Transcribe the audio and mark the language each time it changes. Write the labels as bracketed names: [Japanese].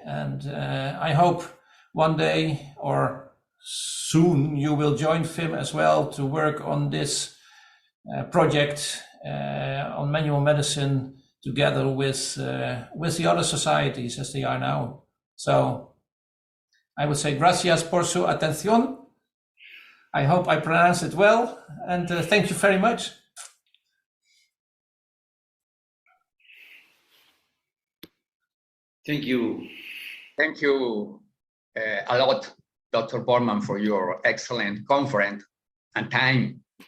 [English] And I hope one day or soon you will join FIM as well to work on this project on manual medicine together with the other societies as they are now. So I would say [Spanish] gracias por su atención. [English] I hope I pronounced it well, and thank you very much. Thank you. Thank you a lot, Dr. Borman, for your excellent conference and time.